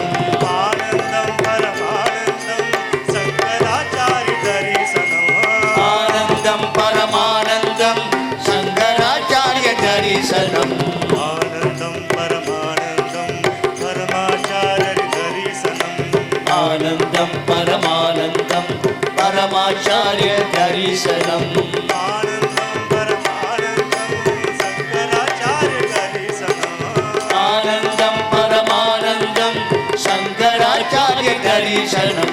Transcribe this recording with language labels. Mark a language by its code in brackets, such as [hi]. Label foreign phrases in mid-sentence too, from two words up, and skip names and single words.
[sa] आनन्दं परमानन्दं शङ्कराचार्य दर्शनम् आनन्दं परमानन्दं शङ्कराचार्य दर्शनम् आनन्दं परमानन्दं [ta] ஆனந்தம் பரமானந்தம் பரமாச்சாரிய தரிசனம் ஆனந்தம் பரமானந்தம் சங்கராச்சாரிய தரிசனம் ஆனந்தம் பரமானந்தம் சங்கராச்சாரிய தரிசனம்